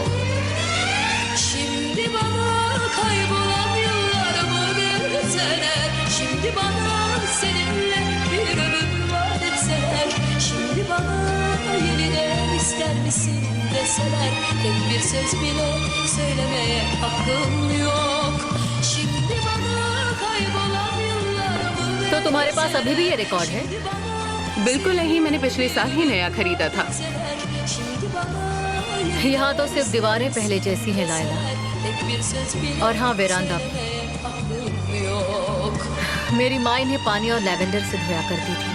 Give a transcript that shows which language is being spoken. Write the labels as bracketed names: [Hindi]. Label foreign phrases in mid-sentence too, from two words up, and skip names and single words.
[Turkish] Şimdi bana kaybolan yıllarımı verseler, şimdi bana seninle bir ömür vaat etseler, şimdi bana yeniden ister misin deseler, tek bir söz bile söylemeye hakkım yok. Şimdi bana kaybolan [Hindi] तो तुम्हारे पास अभी भी ये रिकॉर्ड है? बिल्कुल नहीं, मैंने पिछले साल ही नया खरीदा था। यहाँ तो सिर्फ दीवारें पहले जैसी हैं लायला, और हाँ वेरांडा भी। मेरी माँ इन्हें पानी और लैवेंडर से धोया करती थी।